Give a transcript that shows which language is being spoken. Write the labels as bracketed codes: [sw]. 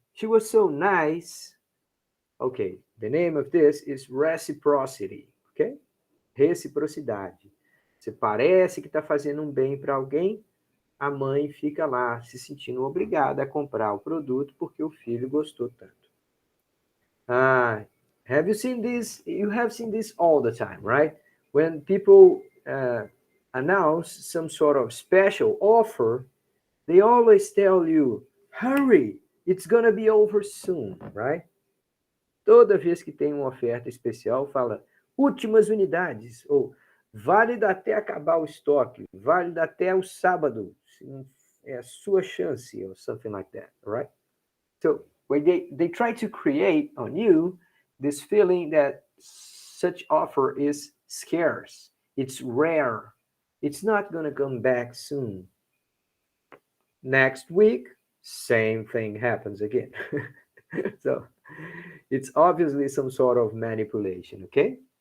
[en] She was so nice. Okay, the name of this is reciprocity, okay? [pt] Reciprocidade. Você parece que está fazendo um bem para alguém, a mãe fica lá se sentindo obrigada a comprar o produto porque o filho gostou tanto. [en] Have you seen this? You have seen this all the time, right? When people announce some sort of special offer, they always tell you, hurry, it's gonna be over soon, right? [pt] Toda vez que tem uma oferta especial, fala últimas unidades, ou válida até acabar o estoque, válida até o sábado, é a sua chance, [en] or something like that, right? So when they try to create on you this feeling that such offer is scarce, it's rare, it's not going to come back soon. Next week, same thing happens again. So it's obviously some sort of manipulation, okay?